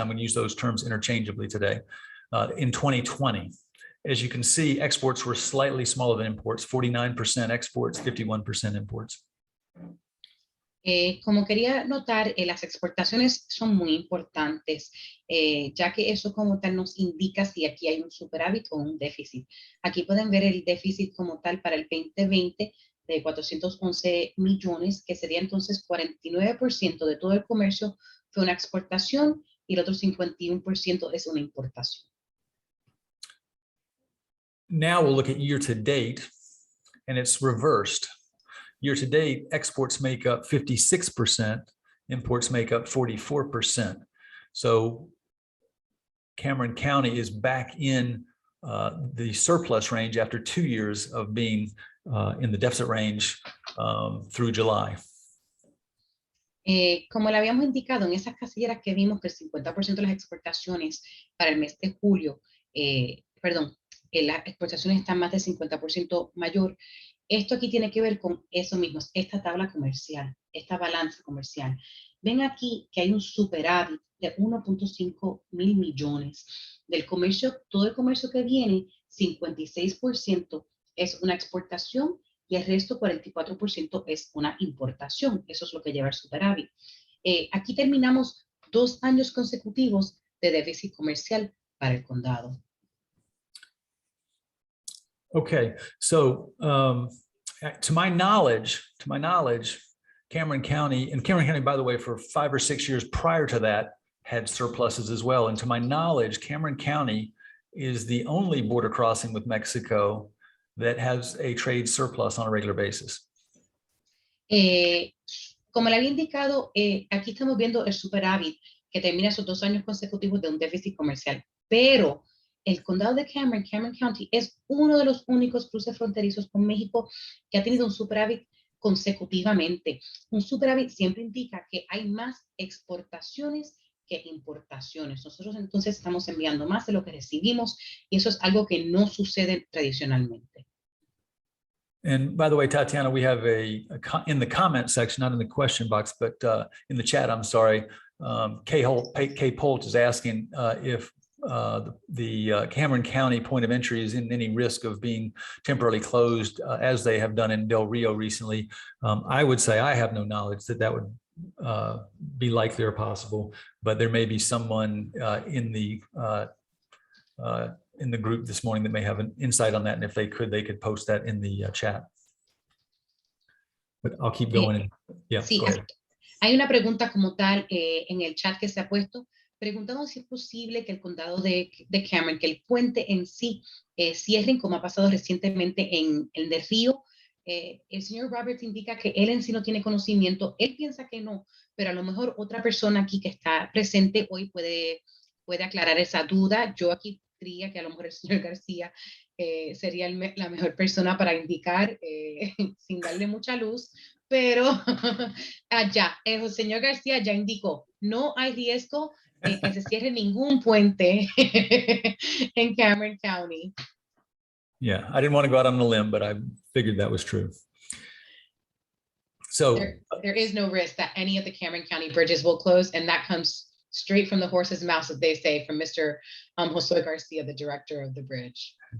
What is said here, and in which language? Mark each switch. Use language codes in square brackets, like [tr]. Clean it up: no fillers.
[en] I'm going to use those terms interchangeably today. In 2020, as you can see, exports were slightly smaller than imports, 49% exports, 51% imports. [es] Como quería notar, las exportaciones son muy importantes, ya que eso como tal nos indica si aquí hay un superávit o un déficit. Aquí pueden ver el déficit como tal para el 2020 de 411 millones, que sería entonces 49% de todo el comercio fue una exportación y el otro 51% es una importación. [en] Now we'll look at year to date, and it's reversed. Year to date, exports make up 56%, imports make up 44%. So Cameron County is back in the surplus range after 2 years of being in the deficit range through July. [es] Como le habíamos indicado en esas casilleras que vimos que el 50% de las exportaciones para el mes de julio, las exportaciones están más del 50% mayor. Esto aquí tiene que ver con eso mismo, esta tabla comercial, esta balanza comercial. Ven aquí que hay un superávit de 1.5 mil millones. Del comercio, todo el comercio que viene, 56% es una exportación y el resto, 44%, es una importación. Eso es lo que lleva el superávit. Aquí terminamos 2 años consecutivos de déficit comercial para el condado. [en] Okay, so to my knowledge, Cameron County, and Cameron County, by the way, for 5 or 6 years prior to that, had surpluses as well. And to my knowledge, Cameron County is the only border crossing with Mexico that has a trade surplus on a regular basis. [es] Como le había indicado, aquí estamos viendo el superávit que termina esos 2 años consecutivos de un déficit comercial, pero el condado de Cameron County, es uno de los únicos cruces fronterizos con México que ha tenido un superávit consecutivamente. Un superávit siempre indica que hay más exportaciones que importaciones. Nosotros entonces estamos enviando más de lo que recibimos y eso es algo que no sucede tradicionalmente. [en] And by the way, Tatiana, we have in the comment section, not in the question box, but in the chat, I'm sorry, Kay Polt is asking if the Cameron County point of entry is in any risk of being temporarily closed, as they have done in Del Rio recently. I would say I have no knowledge that that would be likely or possible, but there may be someone in the group this morning that may have an insight on that, and if they could post that in the chat. But I'll keep going. Yeah, [es] sí, [en] go ahead. [es] Hay una pregunta como tal en el chat que se ha puesto, preguntando si es posible que el condado de Cameron, que el puente en sí cierren, como ha pasado recientemente en el de Río. El señor Roberts indica que él en sí no tiene conocimiento, él piensa que no, pero a lo mejor otra persona aquí que está presente hoy puede aclarar esa duda. Yo aquí diría que a lo mejor el señor García sería la mejor persona para indicar sin darle mucha luz, pero allá, el señor García ya indicó, no hay riesgo que se cierre ningún puente en Cameron County. [en] Yeah, I didn't want to go out on a limb, but I figured that was true. So there is no risk that any of the Cameron County bridges will close, and that comes straight from the horse's mouth, as they say, from Mr. Josue Garcia, the director of the bridge.